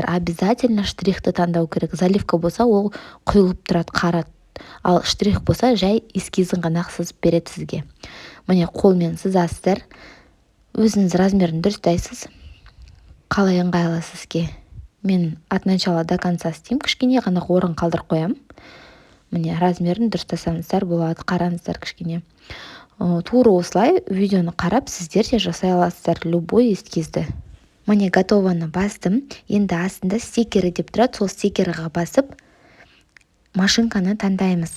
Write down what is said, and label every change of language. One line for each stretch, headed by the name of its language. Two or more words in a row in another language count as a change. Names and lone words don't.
Kazakh: Обязательно штрихты таңдау керек. Заливка болса, ол құйылып тұрады, қара. Ал штрих болса, жай эскизін ғана сызып береді сізге. Міне, қолмен сызасыздар. Өзіңіз размерін дұрыстайсыз. Қалай ыңғайлы сізге. Мен
Russian: от начала до конца
Kazakh: істеймін. Кішкене ғана орын қалдырып қоямын. Міне, размерін дұрыстасаңыздар болады, қараңыздар кішкене. Тура осылай видеоны қарап, сіздер де жасай аласыздар любой эскизді. Міне, готованы бастым. Енді астында стикері деп тұрады, сол стикерға басып, машинканы таңдаймыз.